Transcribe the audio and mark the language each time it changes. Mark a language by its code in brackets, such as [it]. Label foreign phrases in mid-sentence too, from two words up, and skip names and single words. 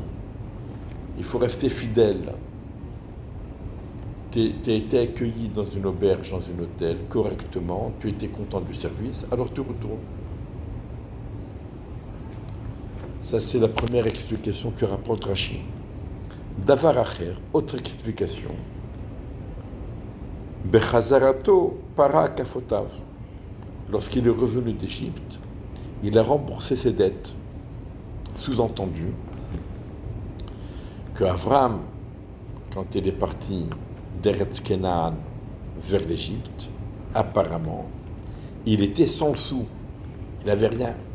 [fr] Il faut rester fidèle. Tu as été accueilli dans une auberge, dans un hôtel, correctement, tu étais content du service, alors tu retournes. Ça, c'est la première explication que rapporte Rashi. [he] דבר אחר, [fr] autre explication. [he] בחזרתו פרע קפותיו. [fr] Lorsqu'il est revenu d'Égypte, il a remboursé ses dettes. Sous-entendu que Avram, quand il est parti d'Eretz Kenan vers l'Égypte, apparemment, il était sans sou, il n'avait rien.